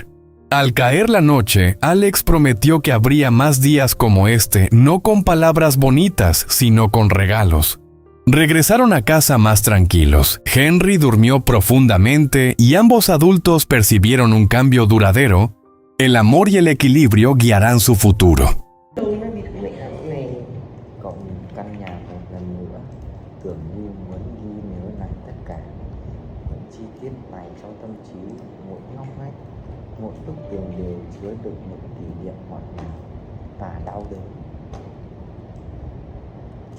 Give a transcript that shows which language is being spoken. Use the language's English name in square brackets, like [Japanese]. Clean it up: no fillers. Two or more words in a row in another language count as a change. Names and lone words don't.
[Spanish] Al caer la noche, Alex prometió que habría más días como este, no con palabras bonitas, sino con regalos. Regresaron a casa más tranquilos. Henry durmió profundamente y ambos adultos percibieron un cambio duradero. El amor y el equilibrio guiarán su futuro. [Vietnamese] Cậu nhìn căn nhà một lần nữa, tưởng như muốn ghi nhớ lại tất cả những chi tiết này trong tâm trí, mỗi ngóc ngách, mỗi bức tường đều chứa được một kỷ niệm ngọt ngào và đau đớn.